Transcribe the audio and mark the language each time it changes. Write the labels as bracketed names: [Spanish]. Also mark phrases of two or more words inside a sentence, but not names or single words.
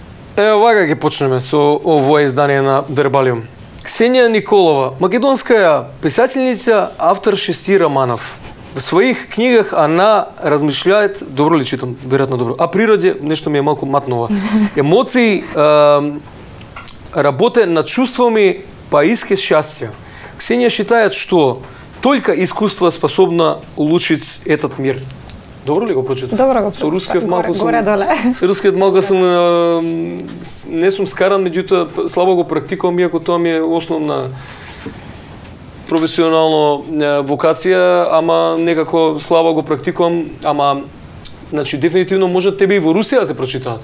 [Macedonian] Ево вака ќе почнеме со овое издание на Вербалиум. Ксенија Николова, македонска писателница, [Russian] автор 6 романов. В своих книгах она размишляет, [Macedonian] добро ли читам, [Russian] вероятно добро, о природе, [Macedonian] нешто ми е малку матново, [Russian] эмоции, работа над чувствами, поиски счастья. Ксения считает, что только искусство способно улучшить этот мир. [Macedonian] Добро ли го прочитав? Добро го прочитав. Со рускиот малку сум... Горе-доле. Со рускиот малку сум... не сум скаран, меѓутоа слабо го практикувам, иако тоа ми е основна професионално вокација, ама некако слабо го практикувам, ама значи дефинитивно може тебе и во Русија да те прочитаат.